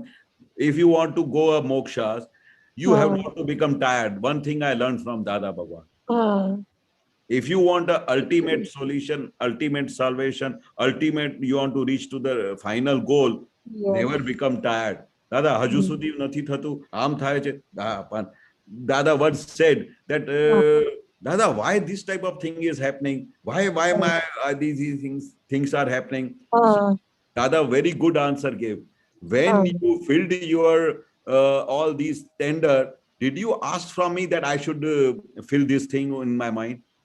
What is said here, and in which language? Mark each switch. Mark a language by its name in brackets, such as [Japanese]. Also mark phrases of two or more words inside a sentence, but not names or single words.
[English] If you want to go a mokshas, you have not to become tired. One thing I learned from Dada Bhagwan. If you want the ultimate solution, ultimate salvation, ultimate you want to reach to the final goal, never become tired. Dada, [Gujarati] હજુ સુધી નથી થતું, આમ થાય છે. [English] Dada once said that, Dada, why this type of thing is happening? Why my these things are happening? So Dada very good answer gave. When you filled your all these tender, did you ask from me that I should fill this thing in my mind?